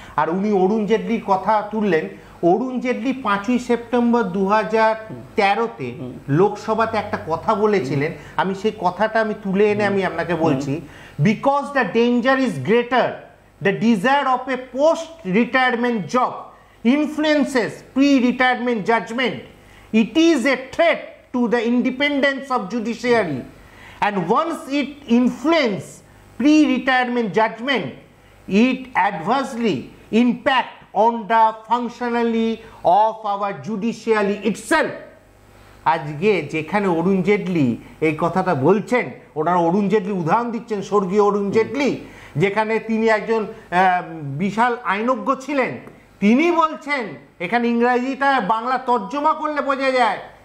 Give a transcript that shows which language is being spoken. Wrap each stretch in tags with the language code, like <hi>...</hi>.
<bn>আর উনি অরুণ জেটলির কথা তুললেন। অরুণ জেটলি 5ই সেপ্টেম্বর 2013-তে লোকসভাতে একটা কথা বলেছিলেন, আমি সেই কথাটা তুলে এনে আমি আপনাকে বলছি।</bn> <en>Because the danger is greater, the desire of a post retirement job influences pre-retirement judgment. It is a threat to the independence of judiciary, and once it influences pre-retirement judgment, it adversely impact on the functionality of our judiciary itself.</en> <bn>আজকে যেখানে অরুণ জেটলি এই কথাটা বলছেন, ওনারা অরুণ জেটলি উদাহরণ দিচ্ছেন, স্বর্গীয় অরুণ জেটলি, যেখানে তিনি একজন বিশাল আইনজ্ঞ ছিলেন, তিনি বলছেন, এখানে ইংরেজিটা বাংলা তর্জমা করলে বোঝা যায়,</bn>